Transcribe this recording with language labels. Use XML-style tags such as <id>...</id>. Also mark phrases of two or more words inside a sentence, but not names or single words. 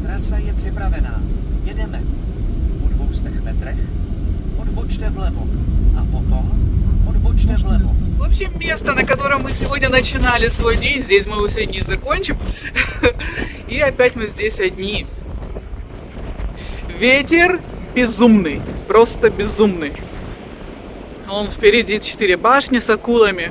<cs>Trasa je připravená. Jedeme. Po 200 metrech odbočte vlevo. A potom odbočte vlevo.</cs> <ru>В общем, место, на котором мы сегодня начинали свой день, здесь мы его сегодня не закончим. И опять мы здесь одни. Ветер безумный, просто безумный. Он впереди 4 башни с акулами.</ru>